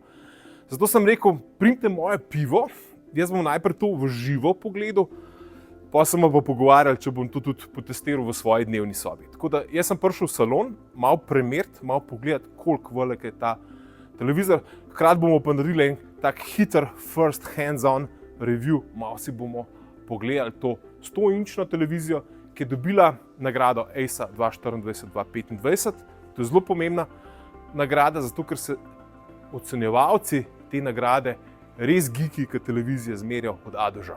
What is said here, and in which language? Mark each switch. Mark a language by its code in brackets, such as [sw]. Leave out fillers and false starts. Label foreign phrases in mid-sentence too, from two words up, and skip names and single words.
[sl] Zato sem rekel, primite moje pivo, jaz bom najprej to v živo pogledal, pa sem pa pogovarjal, če bom to tudi potestiral v svoji dnevni sobi. Tako da jaz sem prišel v salon, malo premeriti, malo pogledati, koliko velik je ta televizor. Hkrati bomo pa naredili en tak hiter [en] first hands-on review, [sl] malo si bomo pogledali to 100-inčno televizijo, ki je dobila nagrado ACE 2024-2025. To je zelo pomembna nagrada, zato ker se ocenjevalci te nagrade res geeki, ki televizije zmerijo od A do Ž.